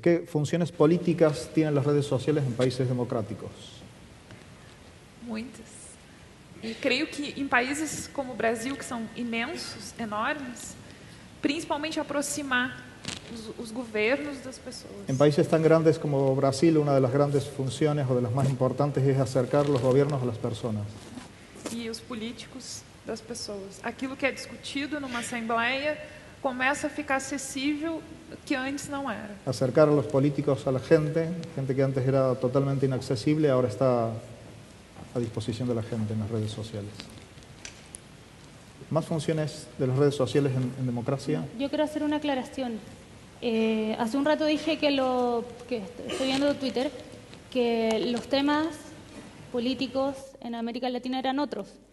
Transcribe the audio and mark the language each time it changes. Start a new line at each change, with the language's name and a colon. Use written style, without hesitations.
Spanish: ¿Qué funciones políticas tienen las redes sociales en países democráticos?
Portuguese: Muitas. E creio que em países como o Brasil, que são imensos, enormes, principalmente aproximar os governos das pessoas.
Spanish: En países tan grandes como Brasil, una de las grandes funciones o de las más importantes es acercar los gobiernos a las personas.
Portuguese: E os políticos das pessoas. Aquilo que é discutido numa assembleia começa a ficar acessível que antes não era.
Spanish: Acercar a los políticos a la gente que antes era totalmente inaccesible, ahora está a disposición de la gente en las redes sociales. ¿Más funciones de las redes sociales en democracia? Yo quiero hacer una aclaración. Hace un rato dije que estoy viendo Twitter, que los temas políticos en América Latina eran otros.